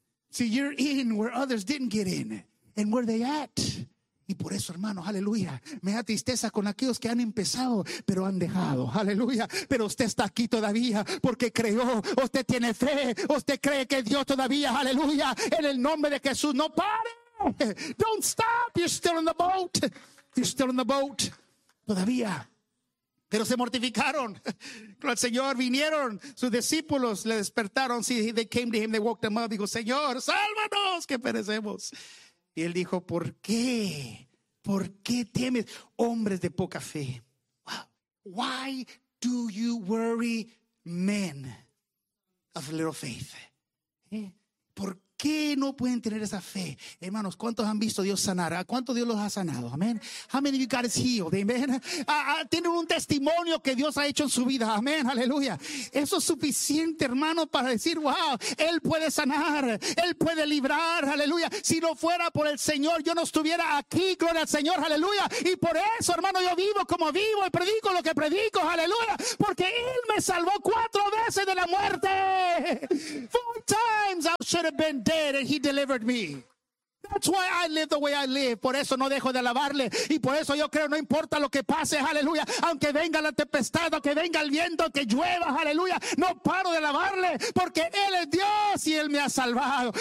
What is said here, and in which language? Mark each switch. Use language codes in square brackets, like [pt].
[en] See, you're in where others didn't get in. And where they at. [es] Y por eso, hermano, aleluya, me da tristeza con aquellos que han empezado, pero han dejado, aleluya. Pero usted está aquí todavía porque creyó, usted tiene fe, usted cree que Dios todavía, aleluya, en el nombre de Jesús, no pare. [en] Don't stop, you're still in the boat, you're still in the boat, todavía. [es] Pero se mortificaron, pero el Señor vinieron, sus discípulos le despertaron, [en] see, they came to Him, they woke Him up, [es] dijo, Señor, sálvanos que perecemos. Y él dijo, ¿por qué? ¿Por qué temes, hombres de poca fe? [en] Why do you worry, men of little faith? ¿Por [es] qué no pueden tener esa fe? Hermanos, ¿cuántos han visto a Dios sanar? ¿A cuántos Dios los ha sanado? Amén. [en] How many of you guys healed? [es] Amén. Tienen un testimonio que Dios ha hecho en su vida. Amén. Aleluya. Eso es suficiente, hermano, para decir, wow, Él puede sanar. Él puede librar. Aleluya. Si no fuera por el Señor, yo no estuviera aquí. Gloria al Señor. Aleluya. Y por eso, hermano, yo vivo como vivo y predico lo que predico. Aleluya. Porque Él me salvó 4 veces de la muerte. [en] 4 times I should have been dead and He delivered me. That's why I live the way I live. [es] Por eso no dejo de alabarle. Y por eso yo creo, no importa lo que pase, aleluya. Aunque venga la tempestad, aunque venga el viento, que llueva, aleluya. No paro de alabarle porque Él es Dios y Él me ha salvado.